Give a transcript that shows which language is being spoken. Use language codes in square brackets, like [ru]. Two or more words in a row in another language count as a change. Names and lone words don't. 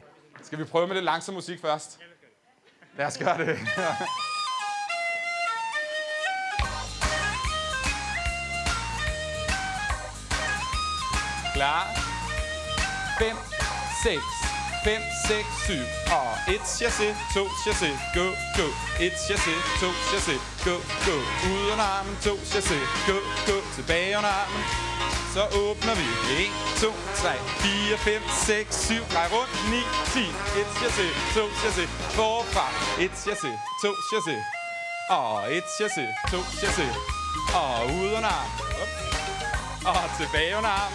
[da] Skal vi prøve med lidt langsom musik først? Lad os gøre det. Klar? 5, 6, 5, 6, 7, og 1 chassé, 2 chassé, [en] go, go, [da] 1 chassé, 2 chassé, [en] go, go, [da] ud under armen, 2 chassé, [en] go, go, [da] tilbage under armen, så åbner vi, 1, 2, 3, 4, 5, 6, 7, drej rundt, 9, 10, 1 chassé, 2 chassé, forfra, 1 chassé, 2 chassé, og 1 chassé, 2 chassé, og ud under armen, og tilbage under armen.